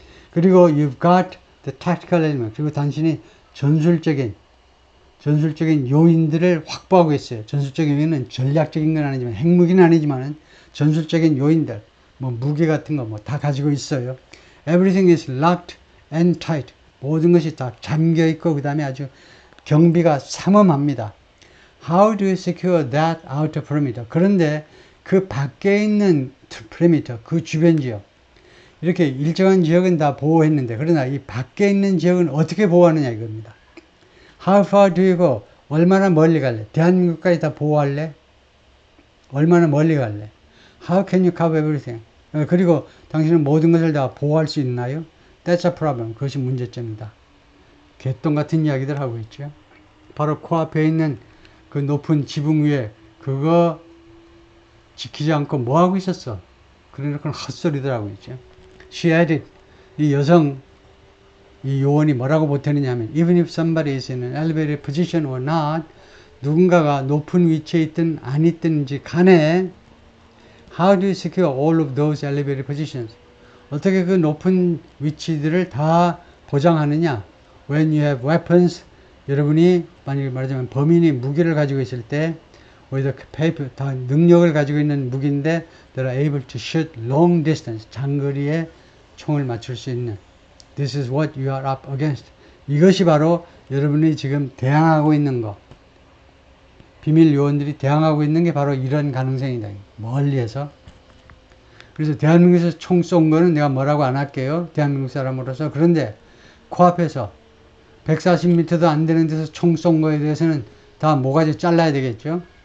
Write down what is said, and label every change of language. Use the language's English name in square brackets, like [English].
[English] 그리고 you've got the tactical element. [Korean] 그리고 당신이 전술적인 요인들을 확보하고 있어요. 전술적인 요인은 전략적인 건 아니지만 핵무기는 아니지만 전술적인 요인들, 뭐 무기 같은 거 뭐 다 가지고 있어요. [English] Everything is locked and tight. [Korean] 모든 것이 다 잠겨 있고 그 다음에 아주 경비가 삼엄합니다. [English] How do you secure that outer perimeter? [Korean] 그런데 그 밖에 있는 perimeter, 그 주변 지역, 이렇게 일정한 지역은 다 보호했는데 그러나 이 밖에 있는 지역은 어떻게 보호하느냐 이겁니다. [English] How far do you go? [Korean] 얼마나 멀리 갈래? 대한민국까지 다 보호할래? 얼마나 멀리 갈래? [English] How can you cover everything? [Korean] 그리고 당신은 모든 것을 다 보호할 수 있나요? [English] That's a problem. [Korean] 그것이 문제점이다. 개똥 같은 이야기들 하고 있죠. 바로 코앞에 있는 그 높은 지붕 위에 그거 지키지 않고 뭐 하고 있었어? 그러니까 헛소리들 하고 있죠. [English] She added, [Korean] 이 여성, 이 요원이 뭐라고 보태느냐 하면 [English] even if somebody is in an elevated position or not, [Korean] 누군가가 높은 위치에 있든 안 있든지 간에 [English] how do you secure all of those elevated positions? [Korean] 어떻게 그 높은 위치들을 다 보장하느냐? [English] When you have weapons, [Korean] 여러분이 만약에 말하자면 범인이 무기를 가지고 있을 때 with paper, 다 능력을 가지고 있는 무기인데 [English] they're able to shoot long distance, [Korean] 장거리에 총을 맞출 수 있는 [English] This is what you are up against. [Korean] 이것이 바로 여러분이 지금 대항하고 있는 거. 비밀 요원들이 대항하고 있는 게 바로 이런 가능성이다. 멀리에서. 그래서 대한민국에서 총 쏜 거는 내가 뭐라고 안 할게요. 대한민국 사람으로서. 그런데 코앞에서 140m도 안 되는 데서 총 쏜 거에 대해서는 다 모가지 잘라야 되겠죠.